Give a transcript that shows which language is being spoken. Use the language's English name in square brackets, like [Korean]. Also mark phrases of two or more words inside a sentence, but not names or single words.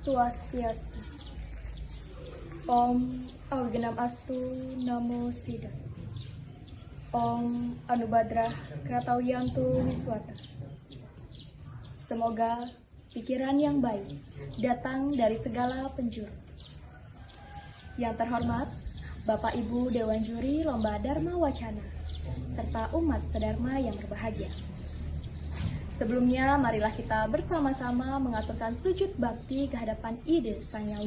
[Sanskrit] Swastiastu. Om Augenam Astu Namo Sida. Om Anubadrah Kratawiyantu Wiswata. [Indonesian] Semoga pikiran yang baik datang dari segala penjuru. Yang terhormat Bapak Ibu Dewan Juri Lomba Dharma Wacana serta umat sedharma yang berbahagia. Sebelumnya, marilah kita bersama-sama mengaturkan sujud bakti ke hadapan Ide Sang Yang